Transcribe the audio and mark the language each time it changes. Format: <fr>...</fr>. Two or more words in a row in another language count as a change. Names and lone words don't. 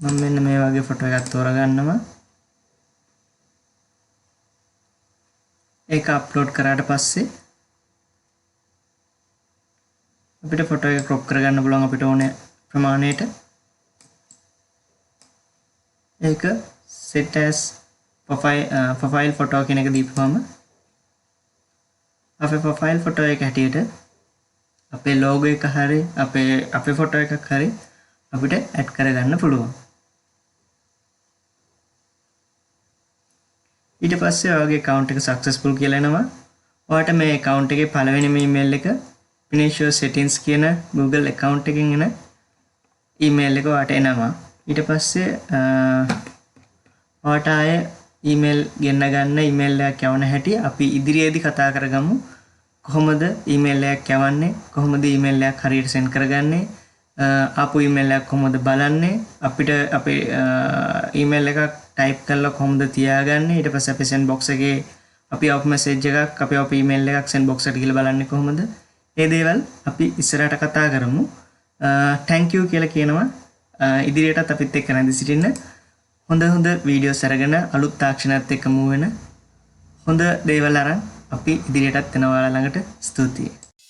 <si>මම මෙන්න මේ වගේ ෆොටෝ එකක් තෝරගන්නවා. ඒක අප්ලෝඩ් කරාට පස්සේ අපිට ෆොටෝ එක ක්‍රොප් කරගන්න පුළුවන් අපිට ඕන ප්‍රමාණයට. ඒක</si> <en>set as profile photo</en> <si>කියන එක දීපුවම අපේ</si> <en>profile photo</en> <si>එක හැටියට අපේ logo එක හරි අපේ photo එකක් හරි අපිට add කරගන්න පුළුවන්. ඊට පස්සේ ඔයගේ account එක successful කියලා එනවා. ඔයාලට මේ account එකේ පළවෙනිම email එක</si> <en>finish your settings</en> <si>කියන Google account එකෙන් එන email එක ඔයාලට එනවා. ඊට පස්සේ ඔයාලට ආයේ email ගෙන්න ගන්න email එකක් යවන හැටි අපි ඉදිරියේදී කතා කරගමු. කොහොමද email එකක් යවන්නේ, කොහොමද email එකක් හරියට send කරගන්නේ, ආපු email එකක් කොහොමද බලන්නේ, අපිට අපේ email එකක් type කරලා කොහොමද තියාගන්නේ, ඊට පස්සේ අපේ</si> <en>send box</en> <si>එකේ අපි</si> <en>off message</en> <si>එකක් අපේ email එකක්</si> <en>send box</en> <si>එකට ගිහලා බලන්නේ කොහොමද? මේ දේවල් අපි ඉස්සරහට කතා කරමු.</si> <en>thank you</en> <si>කියලා කියනවා. ඉදිරියටත් අපිත් එක්ක නැඳ සිටින්න. හොඳ වීඩියෝස් අරගෙන අලුත් තාක්ෂණයත් එක්ක මූ වෙන හොඳ දේවල් අරන් අපි ඉදිරියටත් යනවා ඔයාලා ළඟට. ස්තුතියි.</si>